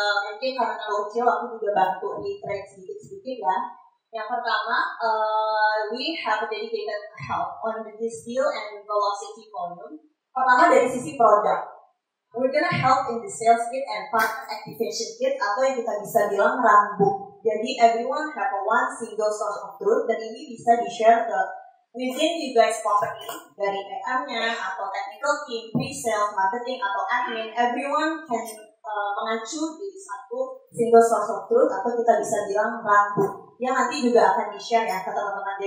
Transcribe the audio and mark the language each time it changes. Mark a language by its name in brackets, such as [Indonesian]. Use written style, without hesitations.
[Indonesian] Mungkin karena kalau kecil aku juga bantu di track sedikit-sedikit ya. Yang pertama, [English] we have a dedicated help on this deal and velocity volume. [Indonesian] Pertama dari sisi produk. [English] We're gonna help in the sales kit and partner activation kit [Indonesian] atau yang kita bisa bilang [English] runbook. [Indonesian] Jadi [English] everyone have a one single source of truth [Indonesian] dan ini bisa di-share ke [English] within you guys company [Indonesian] dari PM-nya atau technical team, pre-sales, marketing atau admin, [English] everyone can [Indonesian] mengacu di satu single source of truth atau kita bisa bilang runbook yang nanti juga akan di-share ya ke teman-teman.